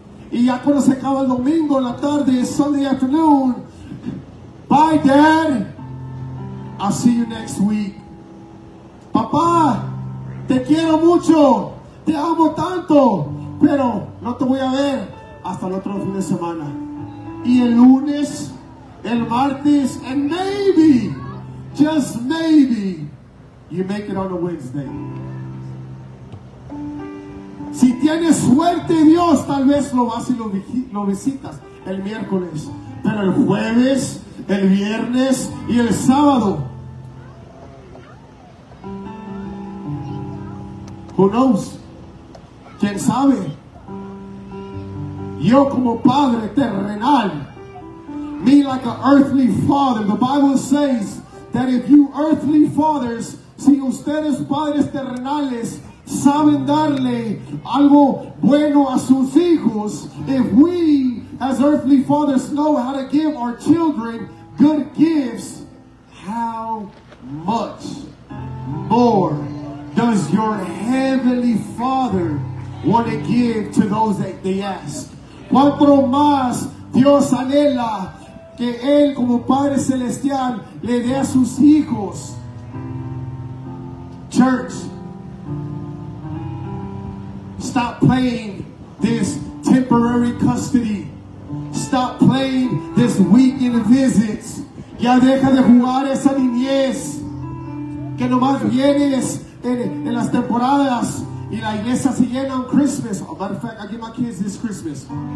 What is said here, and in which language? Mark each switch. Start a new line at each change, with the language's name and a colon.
Spanish: Y ya cuando se acaba el domingo, la tarde,
English: Sunday afternoon, bye dad, I'll see you next week.
Spanish: Papá, te quiero mucho, te amo tanto, pero no te voy a ver hasta el otro fin de semana. Y el lunes, el martes,
English: and maybe, just maybe, you make it on a Wednesday.
Spanish: Si tienes suerte, Dios, tal vez lo vas y lo visitas el miércoles, pero el jueves, el viernes y el sábado.
English: Who knows?
Spanish: ¿Quién sabe? Yo como padre terrenal, me
English: like an earthly father. The Bible says that if you earthly fathers,
Spanish: si ustedes padres terrenales saben darle algo bueno a sus hijos,
English: if we as earthly fathers know how to give our children good gifts, how much more does your heavenly Father want to give to those that they ask?
Spanish: ¿Cuánto más Dios anhela que Él como Padre Celestial le dé a sus hijos?
English: Church, stop playing this temporary custody. Stop playing this weekend visits.
Spanish: Ya deja de jugar esa niñez que nomás vienes en las temporadas y la iglesia se llena
English: on Christmas. Oh, matter of fact, I give my kids this Christmas.